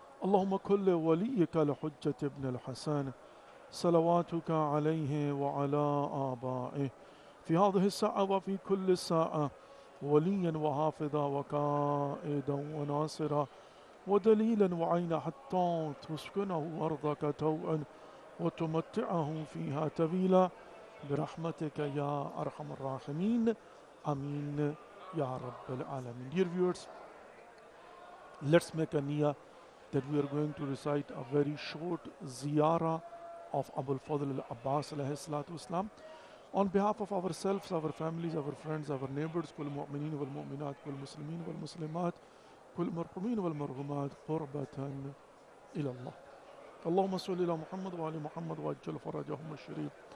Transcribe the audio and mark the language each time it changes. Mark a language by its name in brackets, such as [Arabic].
[Arabic] Allahumma kulli waliyika al-Hujjat ibn al-Hasan, صلواتك عليه وعلى آبائه في هذه الساعة وفي كل ساعة، وليا وحافظا وقائدا وناصرا ودليلا وعينا، حتى تسكنه أرضك توعا وتمتعه فيها طويلا برحمتك يا أرحم الراحمين. Ameen Ya Rabbal Alameen. [English] Dear viewers, let's make a niyyah that we are going to recite a very short ziyarah of Abul Fadl al-Abbas alayhi salatu wassalam on behalf of ourselves, our families, our friends, our neighbors, [Arabic] كل مؤمنين والمؤمنات، كل مسلمين والمسلمات، كل مرحومين والمرحومات قربة إلى الله. اللهم صل على محمد وعلى محمد وعجل فرجهم الشريف.